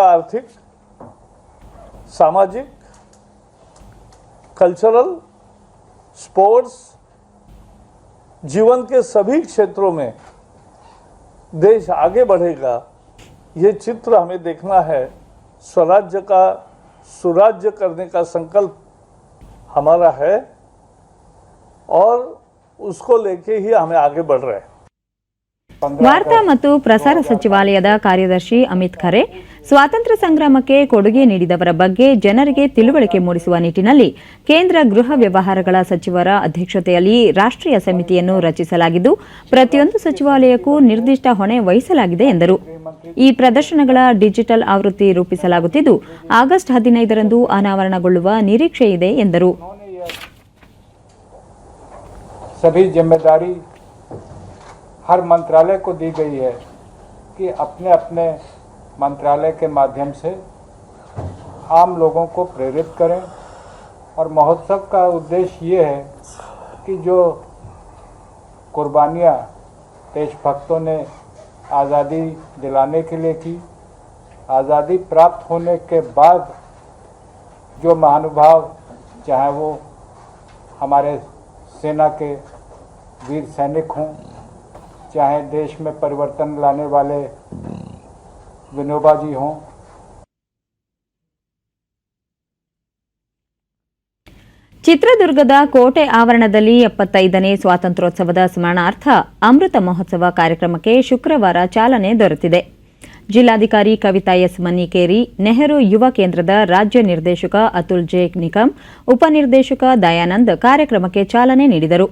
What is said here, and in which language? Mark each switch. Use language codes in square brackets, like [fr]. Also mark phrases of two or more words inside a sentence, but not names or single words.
[hi] आर्थिक, सामाजिक, कल्चरल, स्पोर्ट्स, जीवन के सभी क्षेत्रों में देश आगे बढ़ेगा. ये चित्र हमें देखना है. स्वराज्य का सुराज्य करने का संकल्प हमारा है और उसको लेके ही हमें आगे बढ़ रहे हैं. [kn] ವಾರ್ತಾ ಮತ್ತು ಪ್ರಸಾರ ಸಚಿವಾಲಯದ ಕಾರ್ಯದರ್ಶಿ ಅಮಿತ್ ಖರೆ ಸ್ವಾತಂತ್ರ್ಯ ಸಂಗ್ರಾಮಕ್ಕೆ ಕೊಡುಗೆ ನೀಡಿದವರ ಬಗ್ಗೆ ಜನರಿಗೆ ತಿಳುವಳಿಕೆ ಮೂಡಿಸುವ ನಿಟ್ಟಿನಲ್ಲಿ ಕೇಂದ್ರ ಗೃಹ ವ್ಯವಹಾರಗಳ ಸಚಿವರ ಅಧ್ಯಕ್ಷತೆಯಲ್ಲಿ ರಾಷ್ಟ್ರೀಯ ಸಮಿತಿಯನ್ನು ರಚಿಸಲಾಗಿದ್ದು ಪ್ರತಿಯೊಂದು ಸಚಿವಾಲಯಕ್ಕೂ ನಿರ್ದಿಷ್ಟ ಹೊಣೆ ವಹಿಸಲಾಗಿದೆ ಎಂದರು. ಈ ಪ್ರದರ್ಶನಗಳ ಡಿಜಿಟಲ್ ಆವೃತ್ತಿ ರೂಪಿಸಲಾಗುತ್ತಿದ್ದು ಆಗಸ್ಟ್ 15ರಂದು ಅನಾವರಣಗೊಳ್ಳುವ ನಿರೀಕ್ಷೆ ಇದೆ ಎಂದರು. [hi] सभी जिम्मेदारी हर मंत्रालय को दी गई है कि अपने अपने मंत्रालय के माध्यम से आम लोगों को प्रेरित करें. और महोत्सव का उद्देश्य ये है कि जो कुर्बानियाँ देशभक्तों ने आज़ादी दिलाने के लिए की, आज़ादी प्राप्त होने के बाद जो महानुभाव, चाहे वो हमारे सेना के वीर सैनिक हों, चाहे देश में परिवर्तन लाने वाले विनोबा जी हों. [kn] ಚಿತ್ರದುರ್ಗದ ಕೋಟೆ ಆವರಣದಲ್ಲಿ 75ನೇ ಸ್ವಾತಂತ್ರ್ಯೋತ್ಸವದ ಸ್ಮರಣಾರ್ಥ ಅಮೃತ ಮಹೋತ್ಸವ ಕಾರ್ಯಕ್ರಮಕ್ಕೆ ಶುಕ್ರವಾರ ಚಾಲನೆ ದೊರೆತಿದೆ. ಜಿಲ್ಲಾಧಿಕಾರಿ ಕವಿತಾ ಎಸ್ ಮನ್ನಿಕೇರಿ, ನೆಹರು ಯುವ ಕೇಂದ್ರದ ರಾಜ್ಯ ನಿರ್ದೇಶಕ ಅತುಲ್ ಜೆ ನಿಕಂ, ಉಪನಿರ್ದೇಶಕ ದಯಾನಂದ್ ಕಾರ್ಯಕ್ರಮಕ್ಕೆ ಚಾಲನೆ ನೀಡಿದರು.